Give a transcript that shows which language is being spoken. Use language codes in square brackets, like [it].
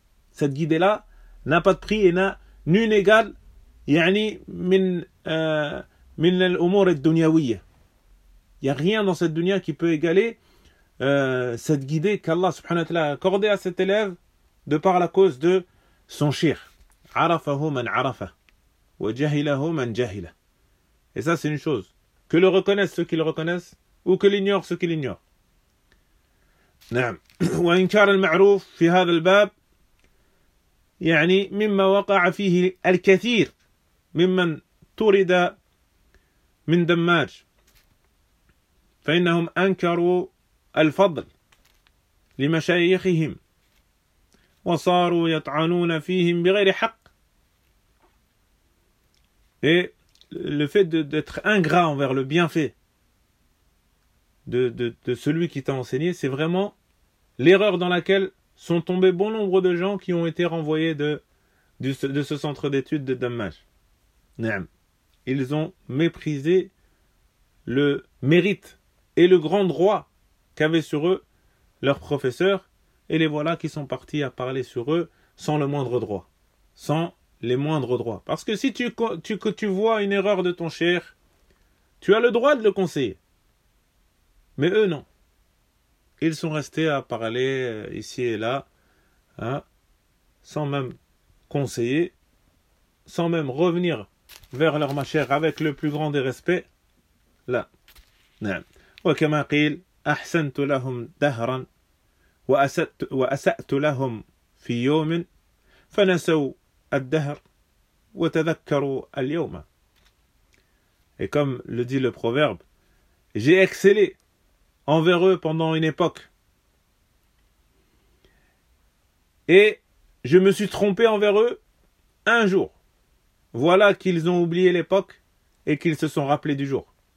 [fr] Cette guidée-là n'a pas de prix et n'a nul égal, [ar] yani min al-umur ad-dunyawiyya. [fr] Il n'y a rien dans cette dunya qui peut égaler cette guidée qu'Allah subhanahu wa ta'ala a accordée à cet élève de par la cause de son shir. [ar] Arafahu man arafa wa jahilahu man jahila. [fr] Et ça, c'est une chose. Que le reconnaissent ceux qui le reconnaissent ou que l'ignorent ceux qui l'ignorent. [ar] نعم وإنكار المعروف في هذا الباب يعني مما وقع فيه الكثير ممن طرد من دماج فإنهم أنكروا الفضل لمشايخهم وصاروا يطعنون فيهم بغير حق. [fr] Et le fait d'être ingrat envers le bienfait de celui qui t'a enseigné, c'est vraiment l'erreur dans laquelle sont tombés bon nombre de gens qui ont été renvoyés de ce centre d'études de Dammaj. Naam. Ils ont méprisé le mérite et le grand droit qu'avaient sur eux leurs professeurs, et les voilà qui sont partis à parler sur eux sans le moindre droit. Sans les moindres droits. Parce que si tu vois une erreur de ton cher, tu as le droit de le conseiller. Mais eux, non. Ils sont restés à parler ici et là, sans même conseiller, sans même revenir vers leur mâchère avec le plus grand des respects. Là. [ar] وكما قيل أحسنت لهم دهرا وأسأت لهم في يوم فنسوا الدهر وتذكروا اليوم. [fr] Et comme le dit le proverbe, j'ai excellé envers eux pendant une époque. Et je me suis trompé envers eux un jour. Voilà qu'ils ont oublié l'époque et qu'ils se sont rappelés du jour.